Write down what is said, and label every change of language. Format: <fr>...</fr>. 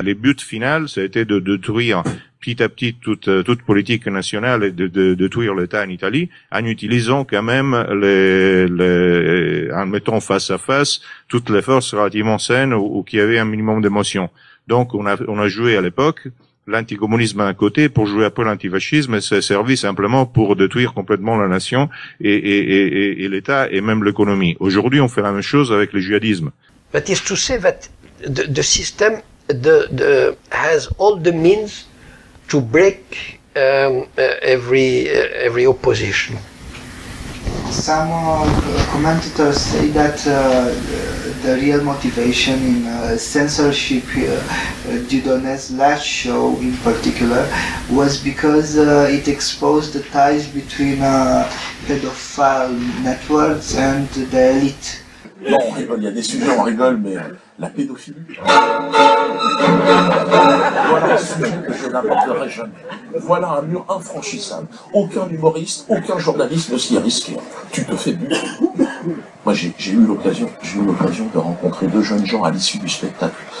<fr>Les buts finaux, ça a été de détruire petit à petit toute politique nationale et de détruire l'État en Italie, en utilisant quand même en mettant face à face toutes les forces relativement saines ou qui avaient un minimum d'émotion. Donc, on a joué à l'époque l'anticommunisme à un côté pour jouer un peu l'antifascisme, et ça servi simplement pour détruire complètement la nation et l'État et même l'économie. Aujourd'hui, on fait la même chose avec le djihadisme.</fr> <en>That is to say that the system has all the means to break every opposition. Some commentators say that the real motivation in censorship Dieudonné's last show in particular was because it exposed the ties between pedophile networks and the elite.</en> <fr>Non, on rigole, il y a des sujets, on rigole, mais la pédophilie... Voilà un sujet que je n'aborderai jamais. Voilà un mur infranchissable. Aucun humoriste, aucun journaliste ne s'y est risqué. Tu te fais buter. Moi, j'ai eu l'occasion de rencontrer deux jeunes gens à l'issue du spectacle.</fr>